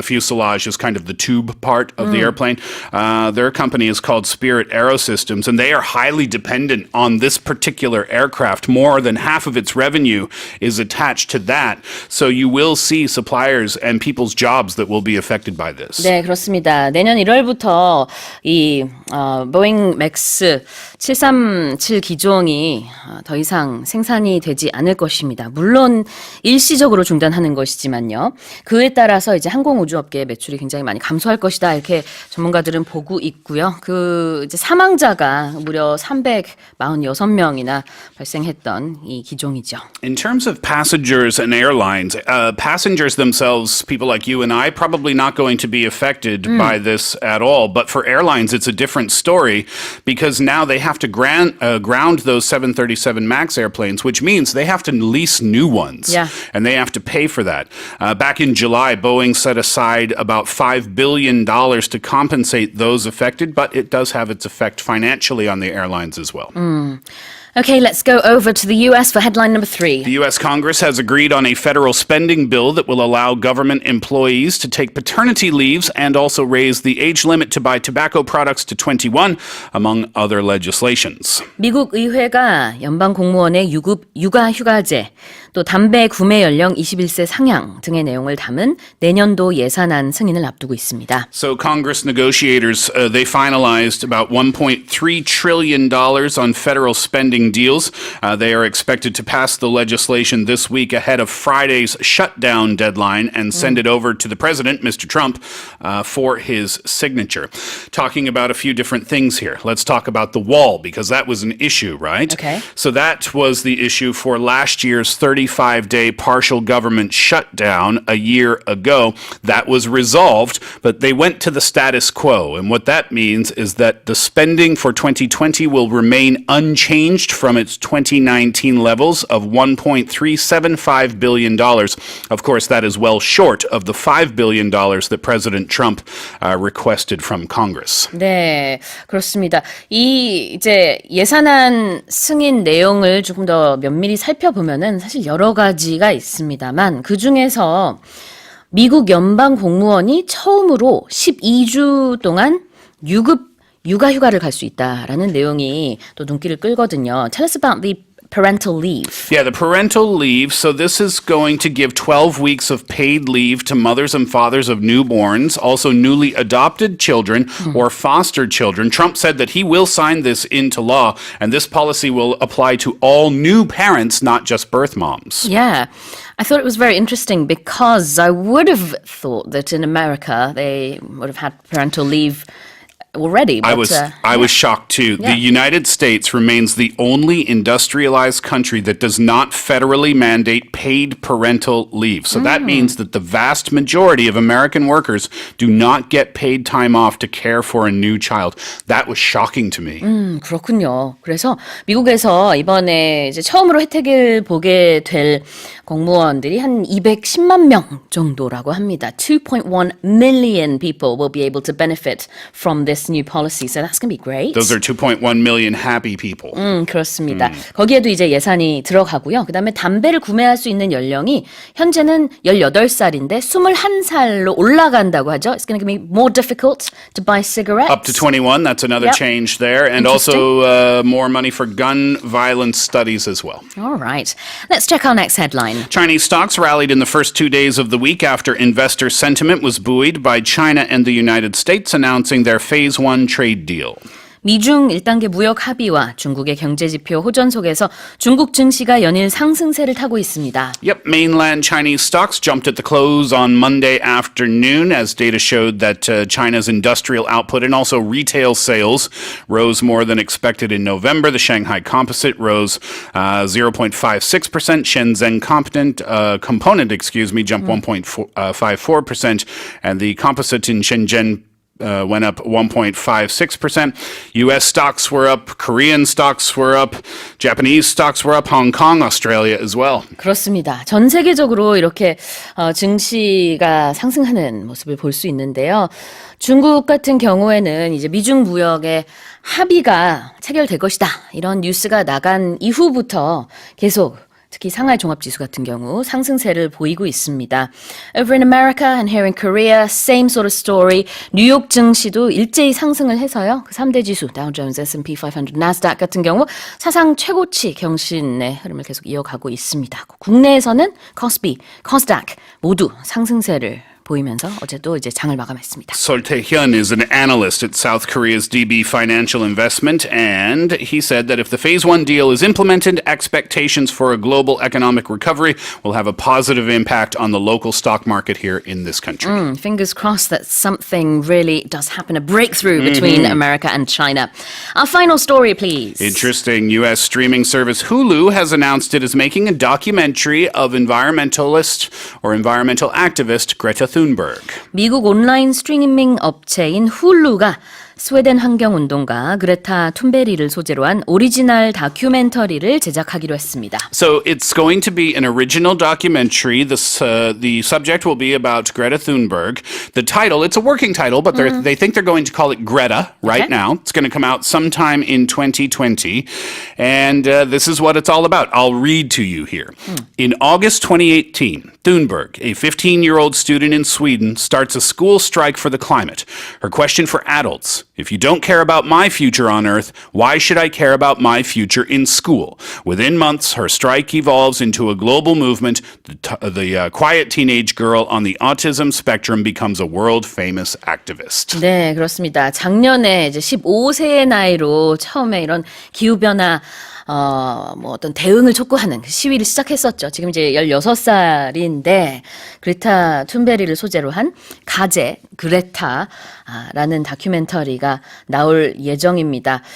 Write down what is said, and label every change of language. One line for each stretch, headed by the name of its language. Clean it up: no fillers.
English: The fuselage is kind of the tube part of the airplane. Their company is called Spirit Aerosystems, and they are highly dependent on this particular aircraft. More than half of its revenue is attached to that. So you will see suppliers and people's jobs that will be affected by this.
Korean: 네, 그렇습니다. 내년 1월부터 이 보잉 맥스 737 기종이 더 이상 생산이 되지 않을 것입니다. 물론 일시적으로 중단하는 것이지만요. 그에 따라서 이제 항공우주업계의 매출이 굉장히 많이 감소할 것이다. 이렇게 전문가들은 보고 있고요. 그 이제 사망자가 무려 346명이나 발생했던 이 기종이죠.
English: In terms of passengers and airlines, passengers themselves, people like you and I, probably not going to be affected by this at all. But for airlines, it's a different story because now they have to ground those 737 MAX airplanes, which means they have to lease new ones. Yeah. And they have to pay for that. Back in July, Boeing set aside about $5 billion to compensate those affected, but it does have its effect financially on the airlines as well. Okay, let's go over to the US for headline number 3. The U.S. Congress has agreed on a federal spending bill that will allow government employees to take paternity leaves and also raise the age limit to buy tobacco products to 21, among other legislations.
Korean: 미국 의회가 연방 공무원의 육아 휴가제, 또 담배 구매 연령 21세 상향 등의 내용을 담은 내년도 예산안 승인을 앞두고 있습니다.
English: So Congress negotiators, they finalized about $1.3 trillion on federal spending deals. They are expected to pass the legislation this week ahead of Friday's shutdown deadline and send it over to the president, Mr. Trump, for his signature. Talking about a few different things here. Let's talk about the wall because that was an issue, right? Okay. So that was the issue for last year's 35-day partial government shutdown a year ago. That was resolved, but they went to the status quo. And what that means is that the spending for 2020 will remain unchanged from its 2019 levels of $1.375 billion. Of course, that is well short of the $5 billion that President Trump requested from Congress.
Korean: 네, 그렇습니다. 이 이제 예산안 승인 내용을 조금 더 면밀히 살펴보면은 사실 여러 가지가 있습니다만 그 중에서 미국 연방 공무원이 처음으로 12주 동안 육아 휴가를 갈 수 있다라는 내용이 또 눈길을 끌거든요.
English: Tell us about the parental leave. Yeah, the parental leave. So this is going to give 12 weeks of paid leave to mothers and fathers of newborns, also newly adopted children or foster children. Trump said that he will sign this into law, and this policy will apply to all new parents, not just birth moms. Yeah. I thought it was very interesting because I would have thought that in America they would have had parental leave already. But, I was shocked too. Yeah. The United States remains the only industrialized country that does not federally mandate paid parental leave. So that means that the vast majority of American workers do not get paid time off to care for a new child. That was shocking to me.
Korean: 그렇군요. 그래서 미국에서 이번에 이제 처음으로 혜택을 보게 될 공무원들이 한 210만 명 정도라고 합니다.
English: 2.1 million people will be able to benefit from this new policy. So that's going to be great. Those are 2.1 million happy people.
Korean: 그렇습니다. 거기에도 이제 예산이 들어가고요. 그다음에 담배를 구매할 수 있는 연령이 현재는 18살인데 21살로 올라간다고 하죠.
English: It's going to be more difficult to buy cigarettes. Up to 21, that's another change there. And also more money for gun violence studies as well. All right. Let's check our next headline. Chinese stocks rallied in the first 2 days of the week after investor sentiment was buoyed by China and the United States announcing their Phase 1 trade deal.
Korean: 미중 1단계 무역 합의와 중국의 경제지표 호전 속에서 중국 증시가 연일 상승세를 타고 있습니다.
English: Yep, mainland Chinese stocks jumped at the close on Monday afternoon as data showed that China's industrial output and also retail sales rose more than expected in November. The Shanghai Composite rose 0.56%. Shenzhen component jumped 1.54%, and the composite in Shenzhen went up 1.56%. U.S. stocks were up, Korean stocks were up, Japanese stocks were up, Hong Kong, Australia as well.
Korean: 그렇습니다. 전 세계적으로 이렇게 증시가 상승하는 모습을 볼 수 있는데요. 중국 같은 경우에는 이제 미중 무역의 합의가 체결될 것이다. 이런 뉴스가 나간 이후부터 계속 특히 상하이 종합지수 같은 경우 상승세를 보이고 있습니다.
English: Over in America and here in Korea, same sort of story.
Korean: 뉴욕 증시도 일제히 상승을 해서요. 그 3대 지수, Dow Jones, S&P 500, Nasdaq 같은 경우 사상 최고치 경신의 흐름을 계속 이어가고 있습니다. 국내에서는 코스피, 코스닥 모두 상승세를 보이면서 어제도 이제 장을 마감했습니다.
English: Sol Tae-hyun is an analyst at South Korea's DB Financial Investment, and he said that if the Phase 1 deal is implemented, expectations for a global economic recovery will have a positive impact on the local stock market here in this country. Fingers crossed that something really does happen, a breakthrough between America and China. Our final story, please. Interesting. U.S. streaming service Hulu has announced it is making a documentary of environmentalist or environmental activist Greta Thunberg.
Korean: 미국 온라인 스트리밍 업체인 훌루가 스웨덴 환경운동가 그레타 툰베리를 소재로 한 오리지널 다큐멘터리를 제작하기로 했습니다.
English: So it's going to be an original documentary. The subject will be about Greta Thunberg. The title, it's a working title, but they think they're going to call it Greta right now. It's going to come out sometime in 2020. And this is what it's all about. I'll read to you here. In August 2018, Thunberg, a 15-year-old student in Sweden, starts a school strike for the climate. Her question for adults: if you don't care about my future on Earth, why should I care about my future in school? Within months, her strike evolves into a global movement. The quiet teenage girl on the autism spectrum becomes a world-famous activist.
Korean: 네, 그렇습니다. 작년에 이제 15세의 나이로 처음에 이런 기후변화 뭐 어떤 대응을 촉구하는 시위를 시작했었죠. 지금 이제 16살인데 그레타 툰베리를 소재로 한 가제 그레타라는 다큐멘터리가 나올 예정입니다.